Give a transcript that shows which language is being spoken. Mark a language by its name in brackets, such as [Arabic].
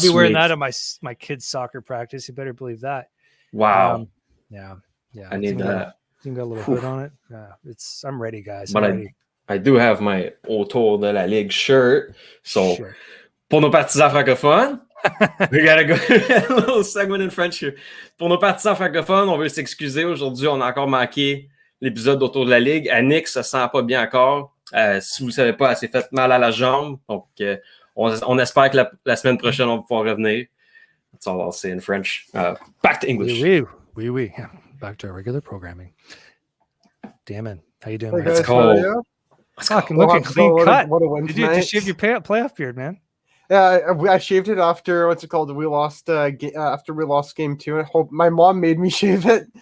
[English] be wearing that at my kids' soccer practice. You better believe that. Wow. Yeah. I need that. You got a little hood on it. Yeah, I'm ready, guys. But I do have my Autour de la Ligue shirt. So, [French] pour nos partisans francophones, [English] we gotta go. A little segment in French here. [French] Pour nos partisans francophones, on veut s'excuser. Aujourd'hui, on a encore manqué l'épisode d'Autour de la Ligue. Annick se sent pas bien encore. Si vous ne savez pas, elle s'est fait mal à la jambe. Donc, on espère que la semaine prochaine, on va pouvoir revenir. [English] That's all I'll say in French. Back to English. [French] Oui. [English] Back to our regular programming. Damn it. How you doing, man? Let's go. Fucking looking clean cut. What a win Did you just shave your playoff beard, man? Yeah, I shaved it after, what's it called? We lost after we lost Game 2. I hope my mom made me shave it.